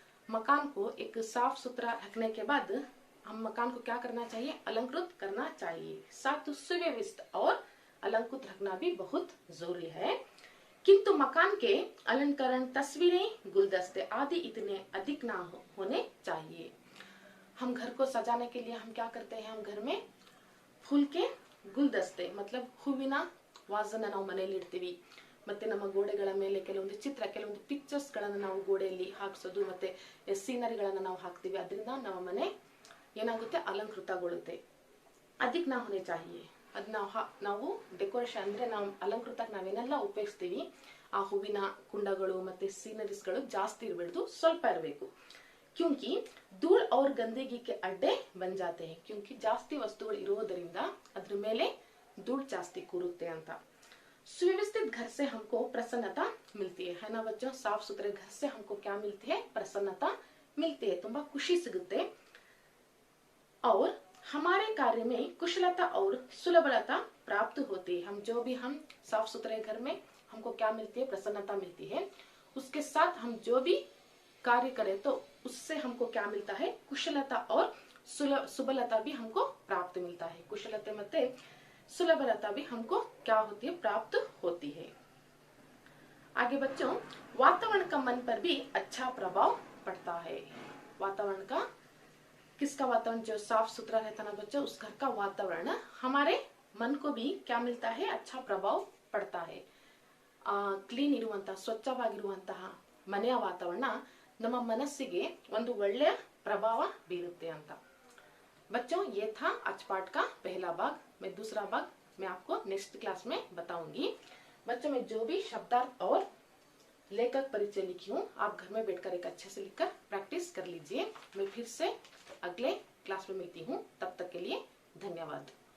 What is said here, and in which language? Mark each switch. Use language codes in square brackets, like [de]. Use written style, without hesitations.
[hi] मकान को एक साफ सुथरा रखने के बाद हम मकान को क्या करना चाहिए, अलंकृत करना चाहिए, साथ सुव्यवस्थित और अलंकृत रखना भी बहुत जरूरी है। किंतु मकान के अलंकरण तस्वीरें गुलदस्ते आदि इतने अधिक ना होने चाहिए। हम घर को सजाने के लिए हम क्या करते हैं, हम घर में फूल के गुलदस्ते मतलब [kn] ಹೂವಿನ ವಾಸನ ನಾವು ಮನೆಯಲ್ಲಿ ಇಡ್ತೀವಿ। ಮತ್ತೆ ನಮ್ಮ ಗೋಡೆಗಳ ಮೇಲೆ ಕೆಲವೊಂದು ಪಿಕ್ಚರ್ಸ್ ಗಳನ್ನ ನಾವು ಗೋಡೆಯಲ್ಲಿ ಹಾಕಿಸೋದು, ಮತ್ತೆ ಸೀನರಿಗಳನ್ನ ನಾವು ಹಾಕ್ತೀವಿ। ಅದರಿಂದ ನಮ್ಮ ಮನೆ ಏನಾಗುತ್ತೆ, ಅಲಂಕೃತಗೊಳ್ಳುತ್ತೆ। [hi] अधिक ना होने चाहिए। [kn] ಅದ್ ನಾವು ಡೆಕೋರೇಷನ್ ಅಂದ್ರೆ ನಾವು ಅಲಂಕೃತಕ್ಕೆ ನಾವೇನೆಲ್ಲ ಉಪಯೋಗಿಸ್ತೀವಿ, ಆ ಹೂವಿನ ಕುಂಡಗಳು ಮತ್ತೆ ಸೀನರೀಸ್ಗಳು ಜಾಸ್ತಿ ಇರಬಾರ್ದು, ಸ್ವಲ್ಪ ಇರಬೇಕು। [hi] क्योंकि धूल और गंदगी के अड्डे बन जाते हैं। [kn] क्योंकि ಜಾಸ್ತಿ ವಸ್ತುಗಳು ಇರೋದರಿಂದ ಅದ್ರ ಮೇಲೆ धूल ಜಾಸ್ತಿ ಕೂರುತ್ತೆ ಅಂತ। [hi] सुव्यवस्थित घर से हमको प्रसन्नता मिलती है ना बच्चों। साफ सुथरे घर से हमको क्या मिलती है, प्रसन्नता मिलती है, [kn] ತುಂಬಾ ಖುಷಿ ಸಿಗುತ್ತೆ। [hi] और हमारे कार्य में कुशलता और सुलभता प्राप्त होती है। हम साफ सुथरे घर में हमको क्या मिलती है, प्रसन्नता मिलती है। उसके साथ हम जो भी कार्य करें तो उससे हमको क्या मिलता है, कुशलता और सुबलता भी हमको प्राप्त मिलता है। कुशलते मते सुलभता भी हमको क्या होती है, प्राप्त होती है। आगे बच्चों, वातावरण का मन पर भी अच्छा प्रभाव पड़ता है। वातावरण का, किसका वातावरण, जो साफ सुथरा रहता ना बच्चों, उस घर का वातावरण हमारे मन को भी क्या मिलता है, अच्छा प्रभाव पड़ता है। [kn] ಕ್ಲೀನ್ ಇರುವಂತಹ, ಸ್ವಚ್ಛವಾಗಿರುವಂತಹ ಮನೆಯ ವಾತಾವರಣ ನಮ್ಮ ಮನಸ್ಸಿಗೆ ಒಂದು ಒಳ್ಳೆಯ ಪ್ರಭಾವ ಬೀರುತ್ತೆ ಅಂತ। [hi] बच्चों, ये था आज पाठ का पहला भाग। मैं दूसरा भाग मैं आपको नेक्स्ट क्लास में बताऊंगी। बच्चों, मैं जो भी शब्दार्थ और लेखक परिचय लिखी हूँ, आप घर में बैठकर एक अच्छे से लिखकर प्रैक्टिस कर लीजिए। मैं फिर से अगले क्लास में मिलती हूँ, तब तक के लिए धन्यवाद।